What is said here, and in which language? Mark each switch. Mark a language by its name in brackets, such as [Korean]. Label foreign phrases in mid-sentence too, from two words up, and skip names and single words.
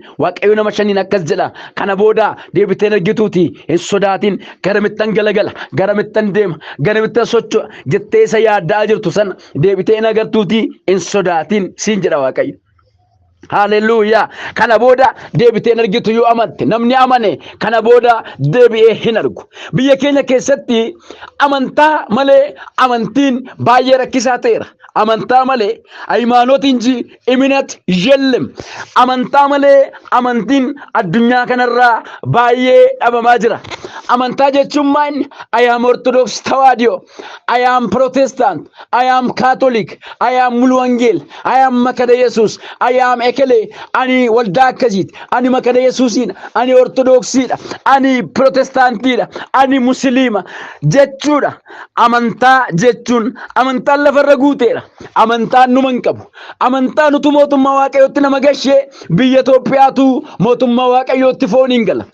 [Oromo] Waaqayyo nama shaniin akkas jedha kana booda deebitee hin argituuti hin sodaatin garamittan galagala garamittan deema garamittan socho'a jettee isa yaaddaa jirtu sana deebitee hin agartuuti hin sodaatin siin jedha Waaqayyo. Hallelujah. Kana booda deebitee hin argitu yoo amante namni amane kana booda deebi'ee hin argu. Biyya keenya keessatti amantaa malee amantiin baay'ee rakkisaa ta'eera. Amantaa malee [Amharic] ሃይማኖት እንጂ እምነት የለም. [Oromo] አመንታ malee amantiin addunyaa kanarraa baay'ee dhabamaa jira. Amantaa jechuun maal? [English] I am Orthodox Tawaahidoo, I am Protestant, I am Catholic, I am Mulu Wangel, I am Makada Yesus, I am Ekele, [Oromo] ani waldaa akkasiiti, ani Makada Yesuusiidha, ani Orthodoxiidha, ani Protestantidha, ani Musliima jechuudha. Amantaa jechuun amantaan lafarra guuteera. Amantaan numa hin qabu. Amantaan utuu mootummaa Waaqayyootti nama gashee biyya Itoophiyaatu mootummaa Waaqayyootti foon hin gala.